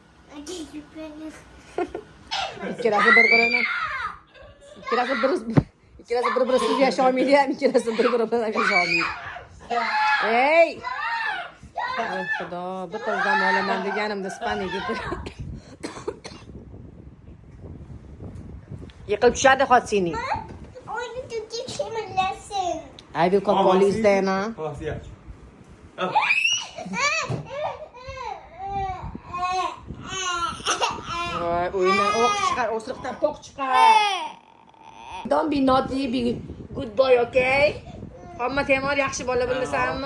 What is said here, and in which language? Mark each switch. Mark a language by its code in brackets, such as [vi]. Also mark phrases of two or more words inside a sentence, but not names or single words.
[uz] Ikkalasi bir-biri siz yasha olmaydi ham, ikkalasi bir-biri bilan yasha olmaydi. Ey! Ey Xudo, bitta dam olaman deganimda Ispaniyaga yiqilib tushadi xotining. [en] I will call police then, huh? [uz] Xalas, ya. Voy, o'yindan o'q chiqar, o'sriqdan poq chiqar. [en] Don't be naughty, be good boy, okay? [uz] Hamma Temur yaxshi bola bilasanmi?